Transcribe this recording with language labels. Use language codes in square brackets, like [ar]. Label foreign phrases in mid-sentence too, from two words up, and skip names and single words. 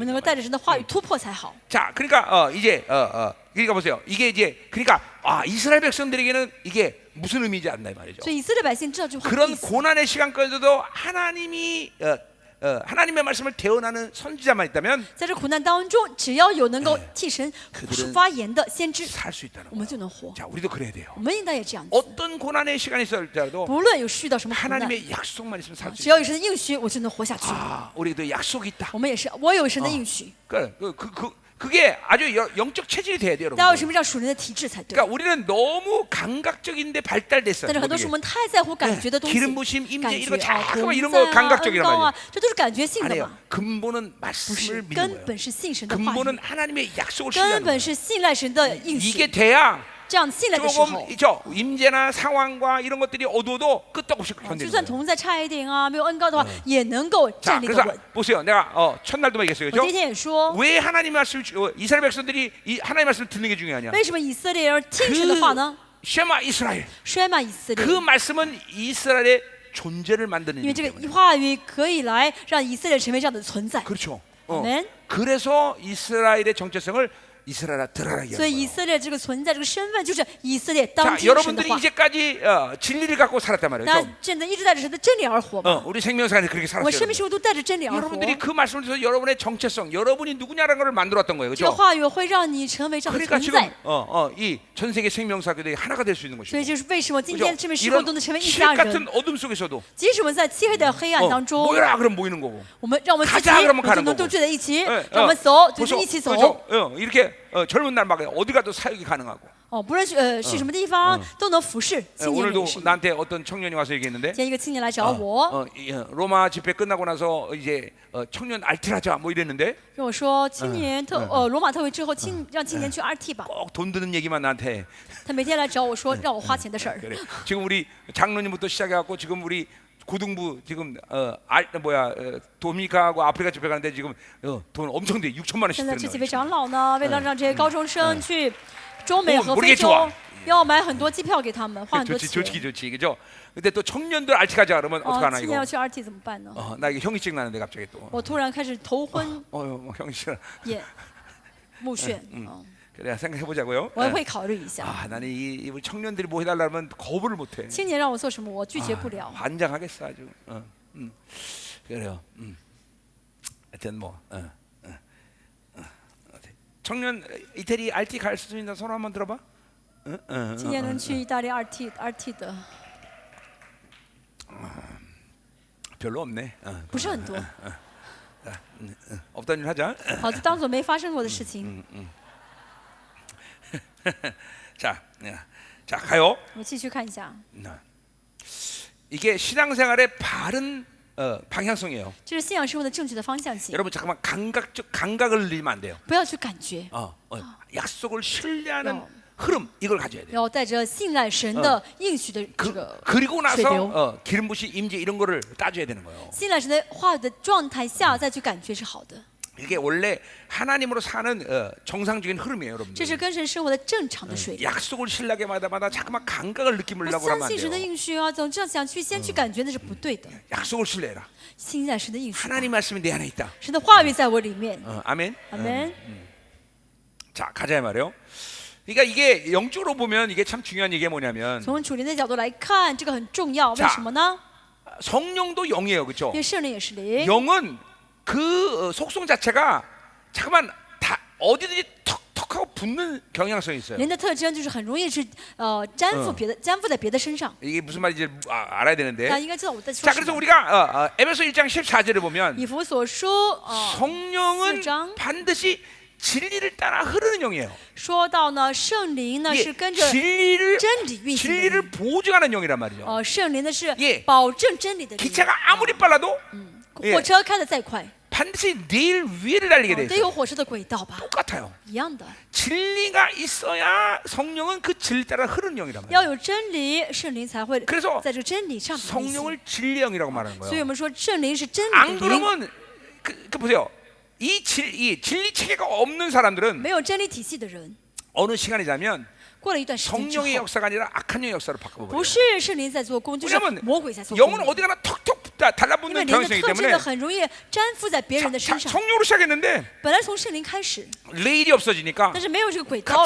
[zh] 我们能够 [ko] 돼요. [zh] 带着神的话语突破才好。 [ko] 자, 그러니까 이제 그러니까 보세요. 이게 이제 그러니까 이스라엘 백성들에게는 이게 무슨 의미인지 안다 이 말이죠. [zh] 所以以色列百姓知道这句话的 [ko] 그런 [zh] 意思。 [ko] 고난의 시간까지도 하나님이 하나님의 말씀을 대언하는 선지자만 있다면 [zh] 在这苦难当中，只要有能够替神 [ko] 그들은 [zh] 发言的先知， [ko] 살 수 있다는 [zh] 我们 [ko] 거예요. [zh] 就能活。 [ko] 자, 우리도 그래야 돼요. [zh] 我们应当也这样子。 [ko] 어떤 고난의 시간이 있을지라도 [zh] 不论有遇到什么苦难， [ko] 하나님의 약속만 있으면 살 수 [zh] 只 [ko] 있어요. [zh] 要有神的应许，我就能活下去。 [ko] 우리도 약속이 있다. [zh] 我们也是，我有神的应许。 [ko] 그게 아주 영적 체질이 돼야 돼요, [zh] 大家有 [ko] 여러분. [zh] 什么叫属灵的体质才对？ [ko] 그러니까 우리는 너무 감각적인데 발달됐어요. [zh] 但是很多时候我们太在乎感觉的东西， [ko] 기름 부심, 임재 [zh] 感 [ko] 이런 거 [zh] 觉啊， [ko] 자꾸만 [zh] 同 [ko] 이런 [zh] 在 [ko] 거 [zh] 啊， [ko] 감각적이란 [zh] 恩膏 [ko] 말이에요. [zh] 啊，这都是感觉性的 [ko] 아니에요. [zh] 嘛。 [ko] 근본은 [zh] 不 [ko] 말씀을 [zh] 是， [ko] 믿는 [zh] 根 [ko] 거예요. [zh] 本是信神的话语， [ko] 근본은 하나님의 약속을 [zh] 根 [ko] 신뢰하는 [zh] 本 [ko] 거예요. [zh] 是信赖神的应 [ko] 이게 [zh] 许。 [ko] 돼야 [zh] 这样信赖的时 [ko] 조금 [zh] 候， [ko] 임재나 상황과 이런 것들이 어두워도 끄떡없이 [zh] 就 [ko] 견디는 [zh] 算 [ko] 거예요. [zh] 同在差一点啊，没有恩膏的话，也能够 [ko] 자, [zh] 站立得 [ko] 그래서 [zh] 稳。 [ko] 보세요. 내가 첫날도 얘기했어요, [zh] 我第一 [ko] 그렇죠? [zh] 天也说， [ko] 왜 하나님 말씀 이스라엘 백성들이 이 하나님 말씀을 듣는 게 중요하냐? [zh] 为什么以色列人听神的话呢？ [ko] 쉐마 이스라엘. [zh] 衰慢以色列， [ko] 그 말씀은 이스라엘의 존재를 만드는 [zh] 因为 [ko] 일이기 [zh] 这个 [ko] 때문에. [zh] 话语可以来让以色列成为这样的存在。 [ko] 그렇죠. 아멘. 그래서 이스라엘의 정체성을 이스라엘아 들어라 [zh] 所以以 [ko] 이야기해요. [zh] 色列这个存在，这个身份就是以色列当 [ko] 자, [zh] 听神的 [ko] 여러분들이 [zh] 话。 [ko] 이제까지 진리를 갖고 살았단 말이에요. [zh] 大 [ko] 그렇죠? [zh] 家真的一直带着神的真理而活嘛？ [ko] 우리 생명사에 그렇게 [zh] 我们 [ko] 살았어요. [zh] 生命生活都带着真理而活。 [ko] 여러분들이 그 말씀을 통해서 여러분의 정체성, 여러분이 누구냐라는 걸 만들었던 거예요. [zh] 这个 [ko] 그렇죠? [zh] 话语会让你成为这样的 [ko] 그러니까 [zh] 存 [ko] 지금 [zh] 在。 [ko] 이 전 세계 생명사들이 하나가 될 수 있는 [zh] 所以 [ko] 것이고. [zh] 就是为什么今 [ko] 그죠? [zh] 天生命时空都能成为一 [ko] 칠 [zh] 家 [ko] 같은 [zh] 人。 [ko] 어둠 속에서도 [zh] 即使我们在漆黑的黑暗当中， [ko] 모여라 그럼 모이는 거고. [zh] 让我们聚集， [ko] 가자 그러면 [zh] 我 [ko] 가는 [zh] 就能 [ko] 거고. [zh] 都聚在一起， [ko] 예, [zh] 让我们走，就 [ko] 벌써 [zh] 是一起走。 [ko] 이렇게 젊은 날 막 어디 가도 사역이 가능하고. [zh] 哦，不论去去什么地方都能服侍。 [ko] 예, [zh] 青年人也 [ko] 오늘도 [zh] 是。 [ko] 나한테 어떤 청년이 와서 얘기했는데 [zh] 今天一个青年来找我， [ko] 로마 집회 끝나고 나서 이제 청년 알뜰하자 뭐 이랬는데 [zh] 跟我说青年罗马特会之后，让青年去 RT 吧。 [ko] 꼭 돈 드는 얘기만 나한테 해. [zh] 他每天来找我说让我花钱的事儿。 [ko] 그래. 지금 우리 장로님부터 시작해갖고 지금 우리 고등부 지금 도미니카하고 아프리카 집회 가는데 지금 돈 엄청 돼 6천만 원씩 [zh] 现在这 [ko] 드는 [zh] 几位 [ko] 거예요. [zh] 长老呢，为了让这些高中生去中美和 [ko] 모르겠 [zh] 非洲 [ko] 좋아 ， [zh] 要买很多机票给他们，花很多 [ko] 좋지 [zh] 钱。 [ko] 좋지 좋지 그죠? 근데 또 청년들 알티 가자 그러면 [zh] 哦， [ko] 어떡하나 [zh] 青年要 [ko] 이거? [zh] 去 RT 怎么办呢？ [ko] 나 이게 현기증 나는데 갑자기 또. [zh] 我突然开始头昏 [ko] 현기증. [zh] 眼目眩。嗯， [ko] 그래 생각해 보자고요. [zh] 我也会考虑一下。 [ko] 나는 이 우리 청년들이 뭐 해달라면 거부를 못해. 青年让我做什么，我拒绝不了。 환장하겠어 아주. 그래요. 하여튼 뭐. 청년 이태리 RT 갈 수 있는 손 한번 들어봐. [zh] 今年能去意大利 RT 的 [ko] 별로 없네. [zh] 不是很多， [ko] 없던 일 하자. [zh] 好，就当做没发生过的事情。 [ko] 자, 자 가요. [zh] 我继续看一下， [ko] 이게 신앙생활의 바른 방향성이에요. [zh] 这是信仰生活的正确的方向性， [ko] 여러분 잠깐만 감각을 늘리면 안 돼요. [zh] 不要去感觉， [ko] 약속을 신뢰하는 흐름 이걸 가져야 돼요. [zh] 要带着信赖神的应许的这个 [ko] 그리고 [zh] 水流。 [ko] 나서 기름 부심 임재 이런 거를 따져야 되는 거예요. [zh] 信赖神的话语的状态下再去感觉是好的， [ko] 이게 원래 하나님으로 사는 정상적인 흐름이에요, [zh] 这 [ko] 여러분들. [zh] 是跟神生活的正常的水流。 [ko] 약속을 신뢰하게 마다마다 자꾸만 감각을 [zh] 我 [ko] 느끼려고 [zh] 相 [ko] 하면 안 [zh] 信神的 [ko] 돼요. [zh] 应许啊，总这样想去先去感觉那是不对的。 [ko] 약속을 신뢰해라. [zh] 信赖神的应许， [ko] 하나님 말씀이 내 안에 있다. [zh] 神的话语在我里面。 [ko] 아멘. [zh] 阿门。 [ko] 자, 가자 말이요. 그러니까 이게 영적으로 보면 이게 참 중요한 얘기가 뭐냐면 [zh] 从主灵的角度来看，这个很重要。为 [ko] 자 [zh] 什么呢？ [ko] 성령도 영이에요, 그렇죠? [zh] 因为圣灵也是灵， [ko] 영은 그 속성 자체가 잠깐만 다 어디든지 턱턱하고 붙는 경향성이 있어요. [zh] 人的特征就是很容易是粘附在别的身上。 [ko] 이게 무슨 말인지 알아야 [zh] 大家 [ko] 되는데. [zh] 应该知道我在说 [ko] 자, [zh] 什 [ko] 그래서 [zh] 么。 [ko] 우리가 에베소 1장 14절에 보면 [zh] 以弗所书 [ko] 성령은 4장 반드시 진리를 따라 흐르는 영이에요. [zh] 说到呢，圣灵呢 [ko] 예, [zh] 是跟着 [ko] 진리를 [zh] 真理运行的 [ko] 진리를 [zh] 灵。 [ko] 보증하는 영이란 말이죠. [zh] 圣灵呢是 [ko] 예 [zh] 保证真理的灵。 [ko] 기차가 아무리 빨라도 [zh] 火车开得再快， [ko] 반드시 내일 위를 달리게 돼 [zh] 得有 [ko] 있어요. [zh] 火车的轨道吧， [ko] 똑같아요. [zh] 一样的。 [ko] 진리가 있어야 성령은 그 진리 따라 흐르는 영이란 [zh] 要 [ko] 말이에요. [zh] 有真理，圣灵才会 [ko] 그래서 [zh] 在这个真理上面运行。 [ko] 성령을 진리 영이라고 말하는 [zh] 所以 [ko] 거예요. [zh] 我们说圣灵是真理 [ko] 안 [zh] 的灵。 [ko] 그러면 그 보세요. 이 진리 체계가 없는 사람들은 [zh] 没有真理体系的人， [ko] 어느 시간이 지나면 [zh] 过了一段时间之 [ko] 성령의 [zh] 后， [ko] 역사가 아니라 악한 영의 역사로 바꿔버려요. [zh] 不是圣灵在做工，就是 [ko] 왜냐면 [zh] 魔鬼在做工。 [ko] 영은 어디 가나 턱턱 [zh] 因为 [ko] 달라붙는 [zh] 灵的 [ko] 경향성이기 特质 때문에 [zh] 呢，很容易粘附在别人的身上。 [ko] 성령으로 시작했는데 [zh] 本来从圣灵开始， [ko] 레일이 없어지니까 [zh] 但是没有这个轨道了